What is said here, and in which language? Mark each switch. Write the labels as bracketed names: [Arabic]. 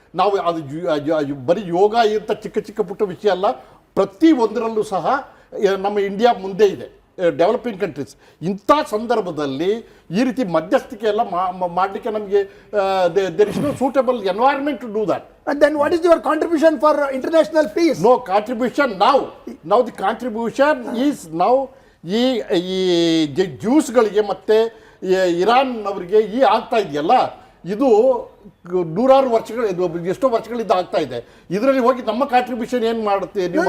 [Kannada] ನಾವು ಅದು ಬರೀ ಯೋಗ ಇಂಥ ಚಿಕ್ಕ ಪುಟ್ಟ ವಿಷಯ ಅಲ್ಲ, ಪ್ರತಿ ಒಂದರಲ್ಲೂ ಸಹ ನಮ್ಮ ಇಂಡಿಯಾ ಮುಂದೆ ಇದೆ, ಡೆವಲಪಿಂಗ್ ಕಂಟ್ರೀಸ್. ಇಂಥ ಸಂದರ್ಭದಲ್ಲಿ ಈ ರೀತಿ ಮಧ್ಯಸ್ಥಿಕೆ ಎಲ್ಲ ಮಾಡಲಿಕ್ಕೆ ನಮಗೆ [English] There is no suitable environment to do that. Then what is your contribution for international peace? No contribution now the contribution is now [Kannada] ಈ ಜ್ಯೂಸ್ಗಳಿಗೆ ಮತ್ತೆ ಇರಾನ್ ಅವರಿಗೆ ಆಗ್ತಾ ಇದೆಯಲ್ಲ, ಇದು ನೂರಾರು ವರ್ಷಗಳು, ಎಷ್ಟೋ ವರ್ಷಗಳಿಂದ ಆಗ್ತಾ ಇದೆ. ಇದರಲ್ಲಿ ಹೋಗಿ ನಮ್ಮ ಕಾಂಟ್ರಿಬ್ಯೂಷನ್ ಏನು ಮಾಡುತ್ತೆ?